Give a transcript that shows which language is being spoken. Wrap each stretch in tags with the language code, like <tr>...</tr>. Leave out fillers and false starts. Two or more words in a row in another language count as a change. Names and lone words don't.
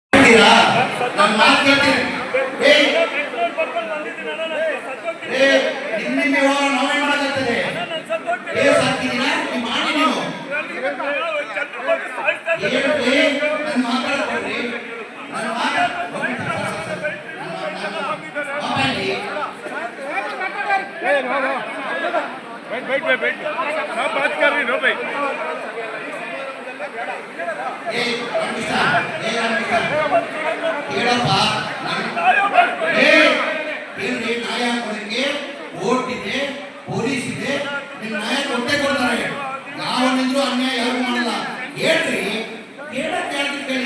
<kn>ಮಾಡ್ತೀರಾ? ನಾನು ಮಾತು ಕೇಳ್ತೀನಿ. ನಿನ್ನೆ ನಾವೇ ಮಾಡಾಕತ್ತದೆ ಕೇಸ್ ಹಾಕಿದ್ದೀರಾ? ನೀವು ಮಾಡಿ ನೀವು ನಾನು ಮಾತಾಡ್ತೀವಿ. ನಾನು</kn> <hi>बैठ आप बात कर रही हो भाई</hi> <kn>ಕೋರ್ಟ್ ಇದೆ, ಪೊಲೀಸ್ ಇದೆ, ನಿಮ್ಮ ನ್ಯಾಯ ಕೊಟ್ಟೆ ಕೊಡ್ತಾರೆ. ಯಾವನಿದ್ರು ಅನ್ಯಾಯ ಯಾರು ಮಾಡಲ್ಲ. ಹೇಳ್ರಿ, ಕೇಳಕ್ ಯಾರು ಕೇಳಿ.</kn>